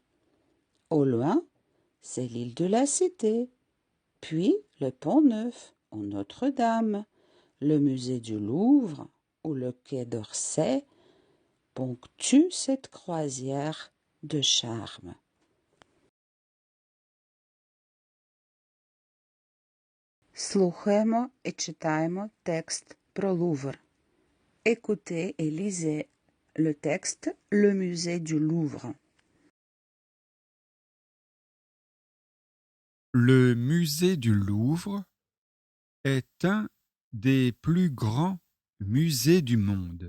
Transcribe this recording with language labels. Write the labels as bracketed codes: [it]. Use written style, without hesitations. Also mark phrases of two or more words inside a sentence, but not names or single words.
[fr] Au loin, c'est l'île de la Cité, puis le Pont-Neuf ou Notre-Dame, Le musée du Louvre ou le quai d'Orsay ponctuent cette croisière de charme. [uk] Слухаємо і читаємо текст про Лувр. [fr] Écoutez et lisez le texte Le musée du Louvre. Le musée du Louvre est un des plus grands musées du monde.